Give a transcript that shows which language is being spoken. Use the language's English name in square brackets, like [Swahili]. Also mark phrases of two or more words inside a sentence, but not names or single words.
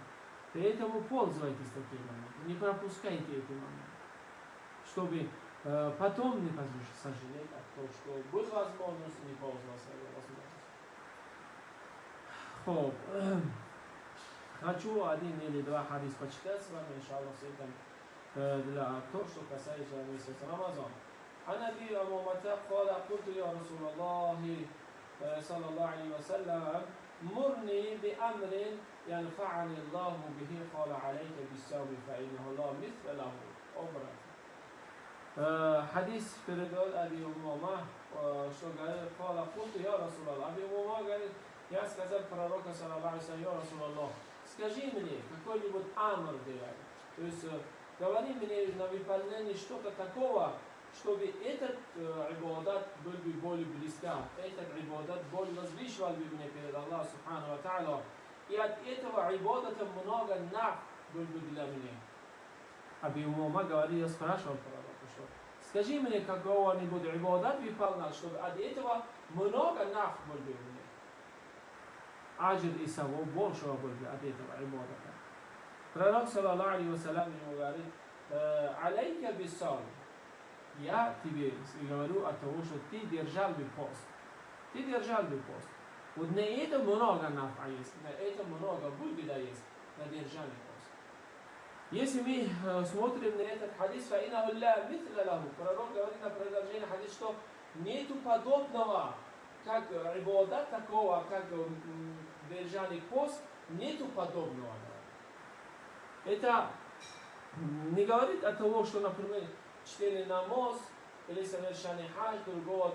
[Russian] Поэтому пользуйтесь такими моментами, не пропускайте эти моменты, чтобы потом не сожалеть о том, что был возможность, не пользовался этой возможностью. Хочу один или два хадис почитать с вами, иншаллах, с этим, для того, что касается месяца Рамазан. [Arabic] عن أبي أمامة قال قلت يا رسول الله صلى الله عليه وسلم مرني بأمر ينفعني الله به قال عليك بالصوم فإنه لا مثل له أبرا. حديث передал أبي أمامة [Russian] что говорит [Arabic] قال قلت يا رسول الله. [Russian] أبي أمامة говорит, я сказал пророку [Arabic] صلى الله عليه وسلم, يا رسول الله, [Russian] скажи мне какой-нибудь амр делай. То есть говори мне на выполнение что-то такого, чтобы этот ибадат был бы более близко, этот ибадат более возвышивал бы меня перед Аллахом [Arabic] سبحانه وتعالى. [Russian] И от этого ибадата много наф был бы для меня. Аби Умама говорил, я спрашивал пророка, что скажи мне какого-нибудь ибадат выполнял, чтобы от этого много наф был бы мне. Аджир и савоб большего был бы от этого ибадата. Пророк [Arabic] صلى الله عليه وسلم [Russian] ему говорит, [Arabic] عليك بالصوم. [Russian] Я тебе говорю от того, что ты держал бы пост. Ты держал бы пост. Вот на это много нафа есть, на это много выгода есть, на держание пост. Если мы смотрим на этот хадис, [Arabic] فإنه لا مثل له, [Russian] пророк говорит на продолжение хадис, что нету подобного, как ибадат такого, как держание пост, нету подобного. Это не говорит от того, что, например, чтение намаз или совершение хадж другого.